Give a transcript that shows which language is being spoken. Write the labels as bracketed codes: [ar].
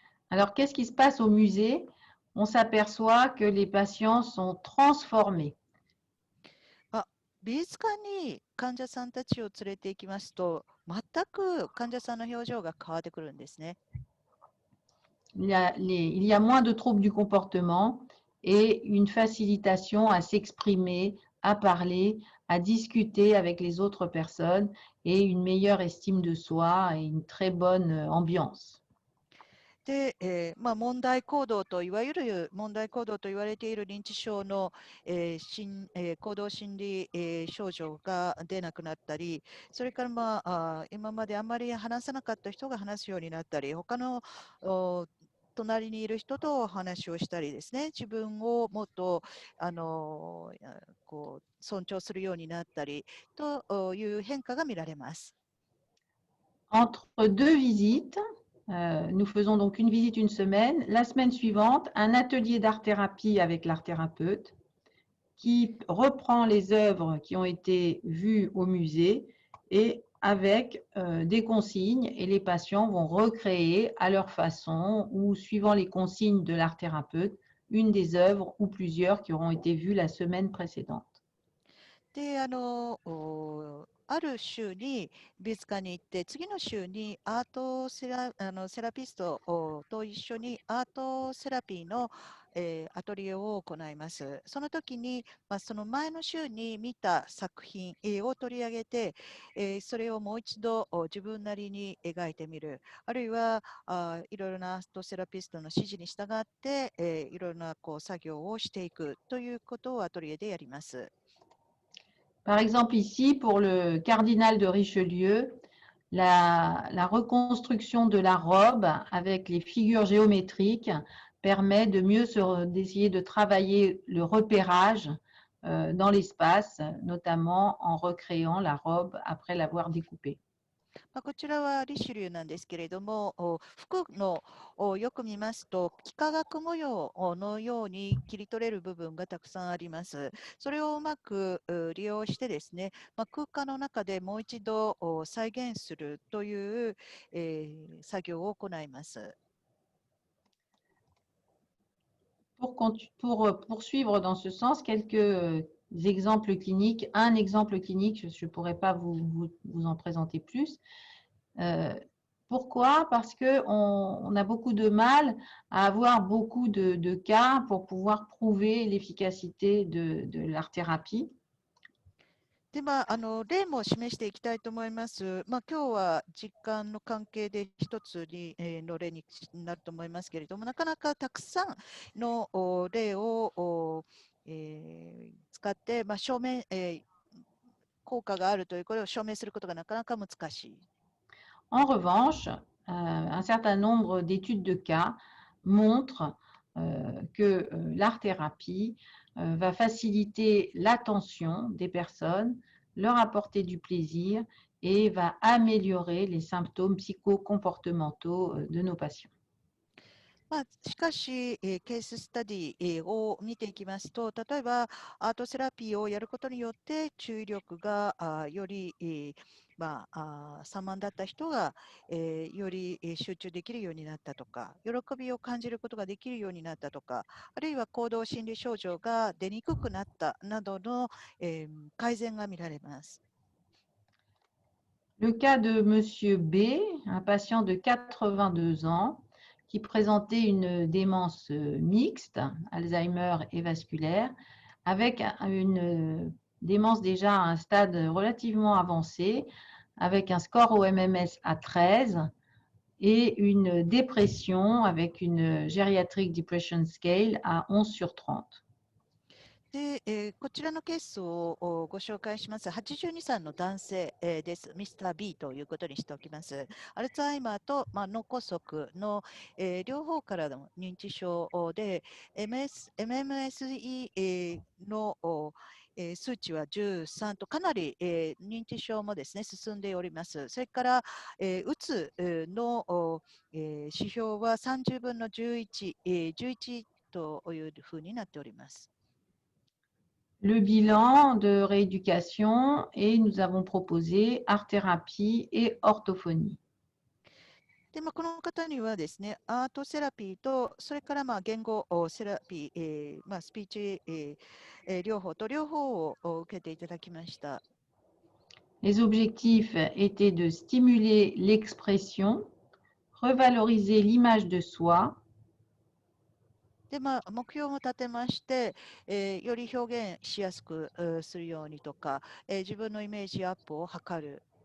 [fr] Alors, qu'est-ce qui se passe au musée? On s'aperçoit que les patients sont transformés. [ja] 美術館に患者さんたちを連れて行きますと、全く患者さんの表情が変わってくるんですね。 [fr] Il y a moins de troubles du comportement et une facilitation à s'exprimer, à parler, à discuter avec les autres personnes et une meilleure estime de soi et une très bonne ambiance. [ja] で、問題行動といわれている認知症の、行動心理、症状が出なくなったり、それから、今まであんまり話さなかった人が話すようになったり、他の隣にいる人と話をしたりですね、自分をもっと尊重するようになったりという変化が見られます。 [fr] Entre deux visites, nous faisons donc une visite une semaine. La semaine suivante, un atelier d'art-thérapie avec l'art-thérapeute qui reprend les œuvres qui ont été vues au musée et avec des consignes, et les patients vont recréer à leur façon ou suivant les consignes de l'art-thérapeute une des œuvres ou plusieurs qui auront été vues la semaine précédente. [ja] で、ある週に美術館に行って、次の週にアートセラ、セラピストと一緒にアートセラピーの、アトリエを行います。その時に、その前の週に見た作品、を取り上げて、それをもう一度自分なりに描いてみる。あるいはいろいろなアートセラピストの指示に従って、いろいろな作業をしていくということをアトリエでやります。 [fr] Par exemple, ici, pour le cardinal de Richelieu, la reconstruction de la robe avec les figures géométriques permet de mieux d'essayer de travailler le repérage dans l'espace, notamment en recréant la robe après l'avoir découpée. [ja] こちらはリシュリューなんですけれども、服のよく見ますと、幾何学模様のように切り取れる部分がたくさんあります。それをうまく利用してですね、空間の中でもう一度再現するという、作業を行います。 [fr] Pour poursuivre dans ce sens, quelques exemples cliniques. Un exemple clinique, je ne pourrais pas vous en présenter plus. Pourquoi? Parce qu'on a beaucoup de mal à avoir beaucoup de cas pour pouvoir prouver l'efficacité de l'art-thérapie. [ja] で、例も示していきたいと思います。今日は時間の関係で一つに、の例になると思いますけれども、なかなかたくさんの例を使って、証明、効果があるということを証明することがなかなか難しい。 [fr] En revanche, un certain nombre d'études de cas montrent que l'art-thérapie va faciliter l'attention des personnes, leur apporter du plaisir et va améliorer les symptômes psychocomportementaux de nos patients. [ja] しかし、ケーススタディ、を見ていきますと、例えばアートセラピーをやることによって注意力がより、散漫だった人が、より集中できるようになったとか、喜びを感じることができるようになったとか、あるいは行動心理症状が出にくくなったなどの、改善が見られます。 [fr] Le cas de Monsieur B, un patient de 82 ans, qui présentait une démence mixte, Alzheimer et vasculaire, avec une démence déjà à un stade relativement avancé, avec un score au MMS à 13 et une dépression avec une geriatric depression scale à 11 sur 30. [ja] で、こちらのケースをご紹介します。82歳の男性、です。ミスター B ということにしておきます。アルツハイマーと、脳梗塞の、両方からの認知症で、MMSE の数値は13とかなり、認知症もですね、進んでおります。それから、うつの、指標は30分の11、11というふうになっております。 [fr] Le bilan de rééducation et nous avons proposé art-thérapie et orthophonie. [ja] で、この方にはですね、アートセラピーと、それから言語セラピー、スピーチ、療法と両方を受けていただきました。 [fr] Les objectifs étaient de stimuler l'expression, revaloriser l'image de soi, [ja] で、目標も立てまして、より表現しやすくするようにとか、自分のイメージアップを図る。